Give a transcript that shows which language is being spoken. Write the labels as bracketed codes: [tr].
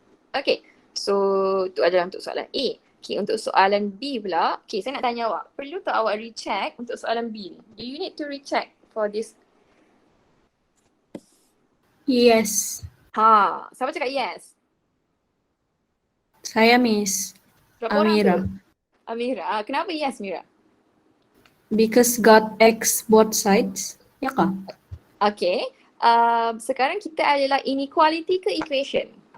[ms] Okay, so itu adalah untuk soalan A. Okay, untuk soalan B pula. Okay, saya nak tanya awak. Perlu tak awak recheck untuk soalan B ni? [en] Do you need to recheck for this? Yes. [ms] Siapa cakap yes? Saya Miss Berapa orang Amira. tu? Amira. Kenapa yes, Mira? [en] Because got X both sides. [ms] Ya kah? [en] Okay. [ms] Sekarang kita adalah inequality ke equation?